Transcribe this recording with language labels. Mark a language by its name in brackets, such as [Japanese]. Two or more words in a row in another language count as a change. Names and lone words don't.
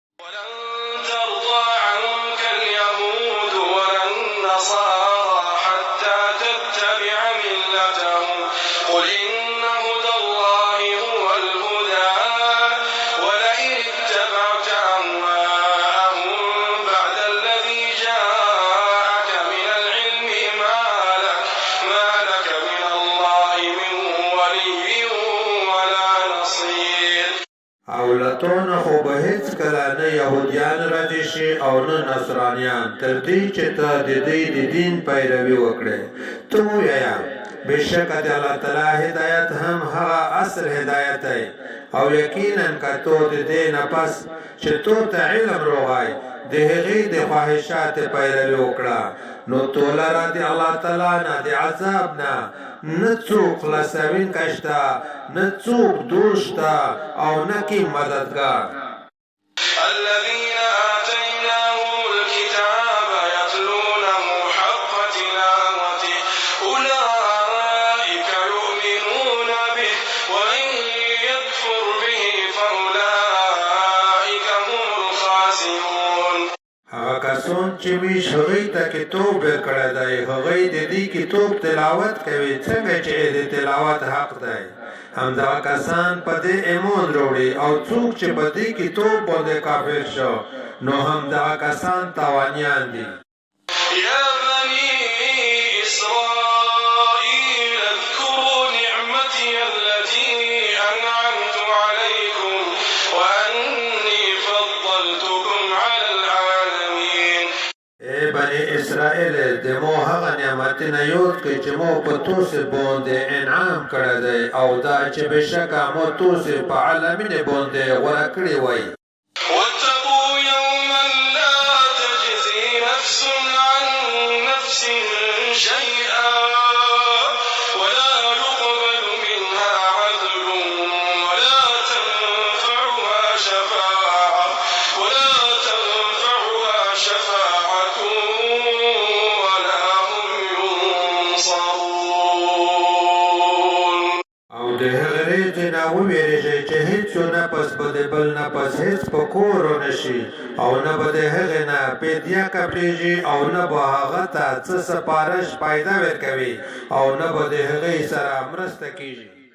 [Arabic] ولن ترضى عنك اليهود ولا النصارى حتى تتبع ملتهم قل إن هدى الله هو الهدى ولئن اتبعت أهواءهم بعد الذي جاءك من العلم ما لك من الله من ولي ولا نصير. [Pashto] او لتونه خو به هیڅ کله نه یهودیان راضي شي او نه نصرانیان تر دې چې ته د دې د دین پیروي وکړې. ته ووایه بېشکه د الله تعالی هدایت هم هغه اصل هدایت دی او یقینا که تو د دې نه پس چې تو ته علم روغی د هغې د خواهشات پیروي وکړه نو تو لره د الله تعالی نه د عذاب نه څوک خلاصوونکی شته نه څوک دوست شته او نه کې مددګار. [Arabic] الذين آتيناهم الكتاب يتلونه حق تلاوته أولئك يؤمنون به ومن يكفر به فأولئك هم الخاسرون. [Pashto] هغه کسان چې موږ هغوی ته کتاب ورکړی دی هغوی د دې کتاب تلاوت کوي څنګه چې د تلاوت حق دی. همدغه کسان په دې ایمان راوړي او څوک چې په دې کتاب باندې کافر شو نو همدغه کسان تاوانیان دي. [Arabic] يا بني إسرائيل اذكروا نعمتي التي أنعمت عليكم وأني فضلتكم على العالمين. [Pashto] ای بني اسرائیل د مو هغه نعمتونه یاد کړئ چې مو په تاسو باندې انعام کړی دی او دا چې بېشکه مو تاسو په عالمینو باندې غوره کړي وای. [Arabic] واتقوا يوما لا تجزي نفس عن نفس شيئا ولا يقبل منها عدل ولا تنفعها شفاعة ولا هم ينصرون. [Pashto] او د هغې ورځې نه وویرېږئ چې هېڅ یو نفس به د بل نفس هېڅ په کور ونشي او نه به د هغې نه فدیه قبلېږي او نه به هغه ته څه سپارش پیدا ورکوي او نه به د هغې سره مرسته کېږي.